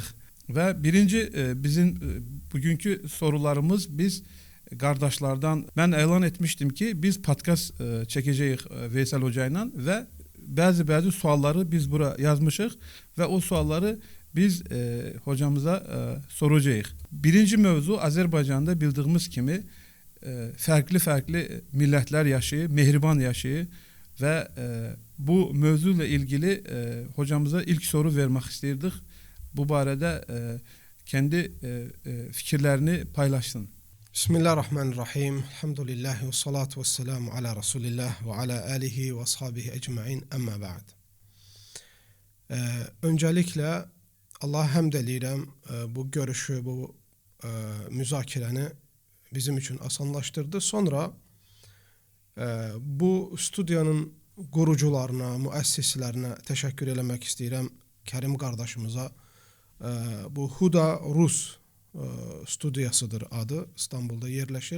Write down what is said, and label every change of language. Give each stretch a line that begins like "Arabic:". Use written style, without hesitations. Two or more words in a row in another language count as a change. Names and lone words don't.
Azerbaijani: Və birinci bizim bugünkü sorularımız biz qardaşlardan mən elan etmişdim ki biz podcast çəkəcəyik Veysel Hoca ilə və bəzi sualları biz bura yazmışıq və o sualları biz hocamıza soracağıq. Birinci mövzu Azərbaycanda bildiyimiz kimi fərqli millətlər yaşayır, mehriban yaşayır və bu mövzu ilə ilgili hocamıza ilk soru vermək istəyirdik. Bu barədə kendi fikirlərini paylaşsın.
Arabic: بسم الله الرحمن الرحيم. الحمد لله والصلاة والسلام على رسول الله وعلى آله وأصحابه أجمعين أما بعد.
Azerbaijani: Öncelikle Allah'a həmd eləyirəm bu görüşü, bu müzakirəni bizim
Turkish: için asanlaştırdı.
Azerbaijani: Sonra bu studiyanın qurucularına, müəssislərinə təşəkkür eləmək istəyirəm. Kərim qardaşımıza bu Huda Rus studiyasıdır adı, İstanbul'da yerləşir.